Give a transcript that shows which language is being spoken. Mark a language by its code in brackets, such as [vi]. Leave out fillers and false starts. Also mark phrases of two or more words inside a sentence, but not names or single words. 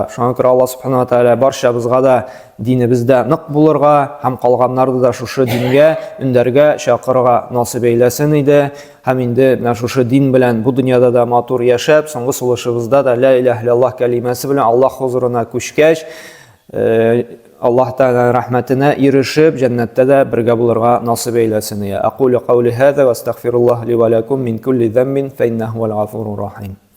[tt] Шуңа күрә Аллаһ [ar] سبحانه وتعالى [tt] барчабызга да динебездә нык булырга һәм калганнарны да шушы дингә, үндәргә чакырырга насыйп әйләсен иде. Һәм инде менә шушы дин белән бу дөньяда да матур яшәп, соңгы сулышыбызда да [ar] لا إله إلا الله [tt] кәлимәсе белән Аллаһ хузурына күчкәч, Аллаһ Тааля рәхмәтенә ирешеп, җәннәттә дә бергә булырга насыйп әйләсен. [ar] أقول قولي هذا وأستغفر الله لي ولكم من كل ذنب فإنه الغفور الرحيم.